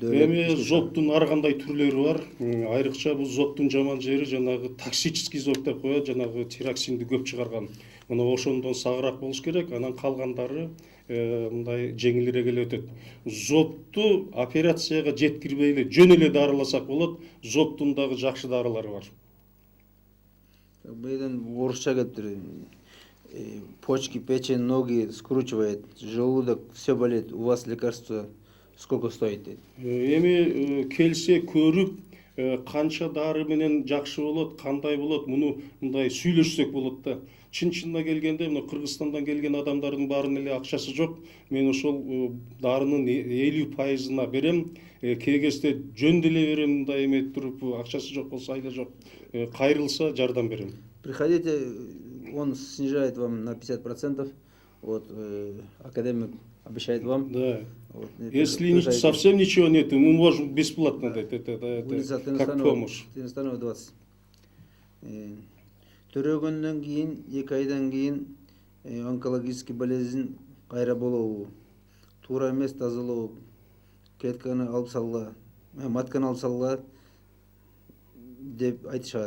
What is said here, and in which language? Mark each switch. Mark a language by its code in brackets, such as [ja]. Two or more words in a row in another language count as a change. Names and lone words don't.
[ky] Эми зобтун ар кандай түрлөрү бар. Айрыкча бул зобтун жаман жери жанагы токсический зоб деп коет, жанагы тироксинди көп чыгарган. Мына ошондон сагыраак болуш керек, анан калгандары мындай жеңилирээк эле өтөт. Зобту операцияга жеткирбей эле жөн эле дарыласак болот. Зобтун дагы жакшы дарылары бар. Бирден орусча келиптир. [ru] Почки, печень, ноги скручивает, желудок, все болит. У вас лекарство сколько стоит? [ky] Эми келсе көрүп, канча дары менен жакшы болот, кандай болот, муну мындай сүйлөшсөк болот да. Чын-чынына келгенде, мына Кыргызстандан келген адамдардын баарынын эле акчасы жок. Мен ошол дарынын 50%-ына берем. Кээ кезде жөн деле берем, мындай эметип туруп, акчасы жок болсо айла жок. Кайрылса жардам берем. [ru] Приходите, он снижает вам на 50%. Вот академик обещает вам. Да. Вот, Если совсем ничего нет, мы можем бесплатно дать. Это как помощь. 20. [ky] Төрөгөндөн кийин 2 айдан кийин [ru] онкологический болезнь [ky] кайра болобу? Туура эмес тазалоо, клетканы алып салгыла, матканы алып салгыла деп айтышат.